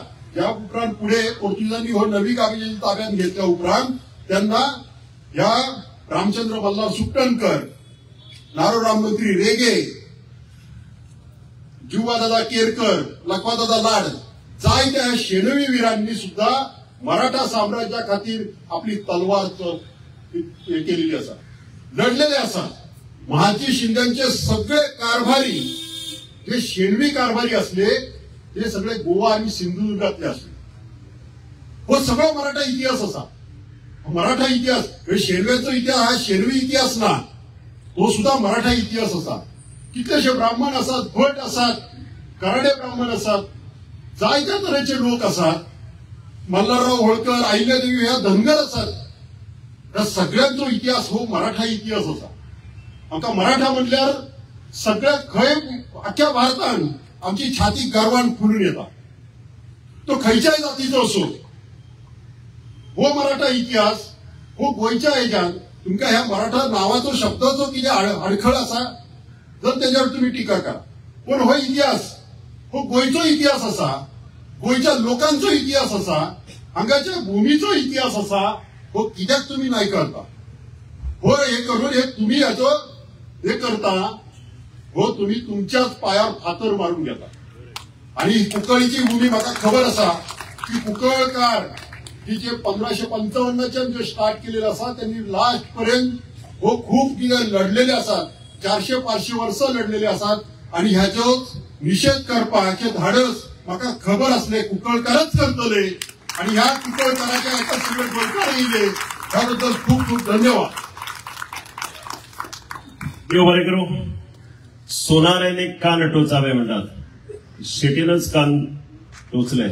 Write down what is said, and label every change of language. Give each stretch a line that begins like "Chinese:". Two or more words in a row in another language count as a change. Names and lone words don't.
Konkani: ह्या उपरांत पुढे पोर्तुगीजांनी हो नवी कागाजी ताब्यात घेतल्या उपरांत त्यांना ह्या रामचंद्र मल्हार सुकटणकर, नारोराम मंत्री रेगे, जीवादादा केरकर, लखवादादा लाड जायत्या शेणवी वीरांनी सुद्धा मराठा साम्राज्या खातीर आपली तलवार केलेली आसा, लढलेले आसा. महाजी शिंद्यांचे सगळे कारभारी जे शेणवी कारभारी असले ते सगळे गोवा आणि सिंधुदुर्गातले असले. हो सगळा मराठा इतिहास असा. मराठा इतिहास शेणव्याचा इतिहास हा शेणवी इतिहास ना, तो सुद्धा मराठा इतिहास असा. कितलेशे ब्राह्मण असतात, भट असतात, कराडे ब्राह्मण असतात, जायत्या तरेचे लोक असतात. मल्हारराव होळकर, अहिल्यादेवी ह्या धनगर असतात. त्या सगळ्यांचो इतिहास हो मराठा इतिहास असा. आमका मराठा म्हटल्यार सगळ्या खंय अख्ख्या भारतान आमची छाती गर्वान फुलून येता. तो खंयच्याय जातीचो असो. हो मराठा इतिहास हो गोयच्या हेच्यान तुमका ह्या मराठा नावाचो शब्दाचो कितें अडखळ असा जर त्याच्यावर तुम्ही टीका करा, पण हो इतिहास हो गोयचो इतिहास असा, गोयच्या लोकांचो इतिहास असा, हांगाच्या भूमीचो इतिहास असा. हो कित्याक तुम्ही नाही करता? हो हे करून हे तुम्ही याचो हे करता, हो तुम्ही तुमच्याच पायावर फातर मारून घेता. आणि कुंकळीची भूमी म्हाका खबर असा की कुंकळकार ही जे 1555 जे स्टार्ट केलेले असा त्यांनी लास्ट पर्यंत हो खूप कितें लढलेले असतात. 400-500 वर्ष लढलेले असतात. आणि ह्याचो निषेध करपाचे धाडस म्हाका खबर असले कुंकळकारच करतले. आणि ह्या कुंकळकाराच्या एका सगळे गोंयकार येयले त्याबद्दल खूप खूप धन्यवाद. देव बरें करूं.
Marathi: सोनाऱ्याने कान टोचावे म्हणतात, शेटीनच कान टोचले.